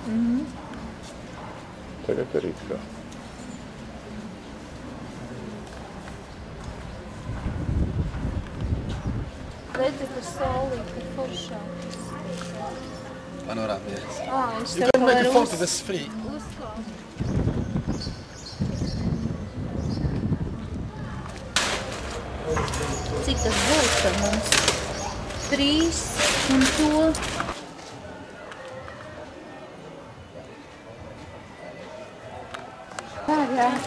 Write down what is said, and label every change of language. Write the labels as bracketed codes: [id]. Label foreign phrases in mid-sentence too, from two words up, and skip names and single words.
[lv] Tagad arī kā. Redzi, ka saulīt ir foršā. [en] Panorama, yes. [lv] Es [en] You can make a photo, that's free. [lv] Cik tas būs ar mums? 3 un to. Jā.